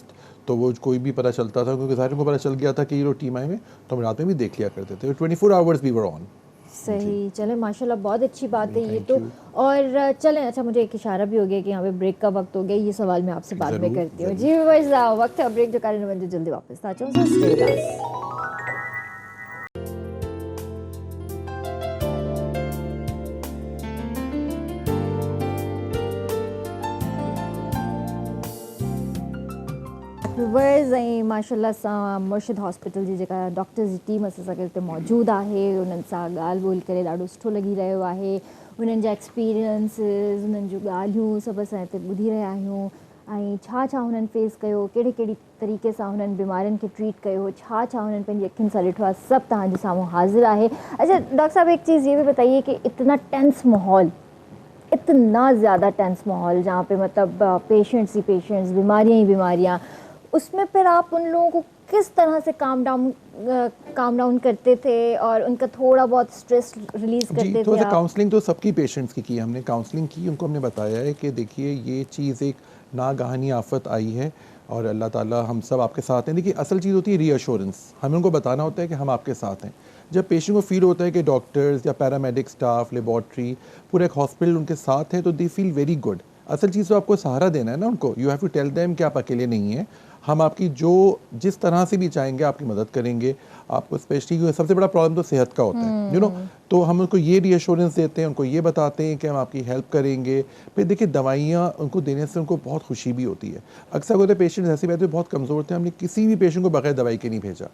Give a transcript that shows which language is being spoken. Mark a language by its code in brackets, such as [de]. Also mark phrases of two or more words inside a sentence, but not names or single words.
[ur] تو وہ کوئی بھی پتا چلتا تھا، کیونکہ ظاہر کو پتا چل گیا تھا کہ یہ لوگ ٹیم آئے ہوئے، تو ہم رات میں بھی دیکھ لیا کرتے تھے. [en] 24 hours we were on. [ur] صحیح، چلے ماشاءاللہ بہت اچھی بات ہے یہ تو۔ اور چلیں، اچھا مجھے ایک اشارہ بھی ہو گیا کہ یہاں پہ بریک کا وقت ہو گیا، یہ سوال میں آپ سے بعد میں کرتی ہوں. جی بس وقت ہے بریک جو کارن جلدی واپس آ جاؤں, [en] Stay with us. [sd] वर्ज़ ऐं माशाल्लाह सां मुर्शिद हॉस्पिटल जी जेका डॉक्टर्स जी टीम असां सां गॾु हिते मौजूदु आहे, उन्हनि सां ॻाल्हि ॿोल करे ॾाढो सुठो लॻी रहियो आहे। उन्हनि जा एक्सपीरियंसिस, उन्हनि जूं ॻाल्हियूं सभु असां हिते ॿुधी रहिया आहियूं ऐं छा छा हुननि फेस कयो, कहिड़े कहिड़ी तरीक़े सां हुननि बीमारियुनि खे ट्रीट कयो, छा छा हुननि पंहिंजी अखियुनि सां ॾिठो आहे, सभु तव्हांजे साम्हूं हाज़िर आहे। [ur] اچھا ڈاکٹر صاحب، ایک چیز یہ بھی بتائیے کہ اتنا ٹینس ماحول، اتنا زیادہ ٹینس ماحول جہاں پہ مطلب پیشنٹس ہی پیشنٹس، بیماریاں ہی بیماریاں، اس میں پھر آپ ان لوگوں کو کس طرح سے [en] calm down [ur] کرتے تھے اور ان کا تھوڑا بہت [en] stress release [ur] کرتے تھے? تھوڑا سا کاؤنسلنگ تو سب کی پیشنٹس کی ہم نے کاؤنسلنگ کی، ان کو ہم نے بتایا ہے کہ دیکھیے یہ چیز ایک ناگہانی آفت آئی ہے اور اللہ تعالیٰ ہم سب آپ کے ساتھ ہیں. دیکھیے اصل چیز ہوتی ہے ری ایشورنس، ہمیں ان کو بتانا ہوتا ہے کہ ہم آپ کے ساتھ ہیں. جب پیشنٹ کو فیل ہوتا ہے کہ ڈاکٹرز یا [en] paramedic staff, [ur] لیبارٹری، پورا ایک ہسپتال ان کے ساتھ ہے، تو [en] they feel very good. [ur] اصل چیز تو آپ کو سہارا دینا ہے نا ان کو, [en] you have to tell them [ur] کہ آپ اکیلے نہیں ہیں، ہم آپ کی جو جس طرح سے بھی چاہیں گے آپ کی مدد کریں گے. آپ کو اسپیشلی سب سے بڑا پرابلم تو صحت کا ہوتا ہے, [en] you know, [ur] تو ہم ان کو یہ ری ایشورنس دیتے ہیں، ان کو یہ بتاتے ہیں کہ ہم آپ کی ہیلپ کریں گے. پھر دیکھیے دوائیاں ان کو دینے سے ان کو بہت خوشی بھی ہوتی ہے. اکثر ہوتے پیشنٹس ایسے بیٹھے بہت کمزور تھے، ہم نے کسی بھی پیشنٹ کو بغیر دوائی کے نہیں بھیجا.